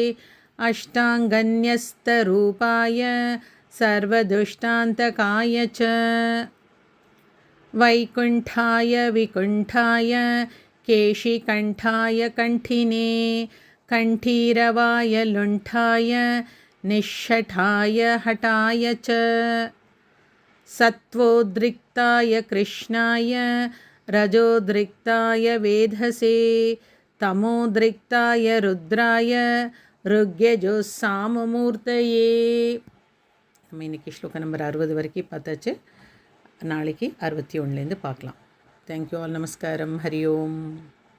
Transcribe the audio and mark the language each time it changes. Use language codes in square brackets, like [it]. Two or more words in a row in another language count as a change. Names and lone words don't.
[sa] अष्टाङ्गन्यस्तरूपाय सर्वदुष्टान्तकाय च वैकुण्ठाय विकुण्ठाय केशिकण्ठाय कण्ठिने कण्ठीरवाय लुण्ठाय निष्ठठाय हठाय च सत्त्वोद्रिक्ताय कृष्णाय रजोद्रिक्ताय वेधसे तमोद्रिक्ताय रुद्राय ருக்யஜோசாமமூர்த்தயே. [ta] நம்ம இன்றைக்கி ஸ்லோகம் நம்பர் 60 வரைக்கும் பார்த்தாச்சு. நாளைக்கு 61லேருந்து பார்க்கலாம். [en] thank you all. [ta] நமஸ்காரம். [sa] हरि ओम्.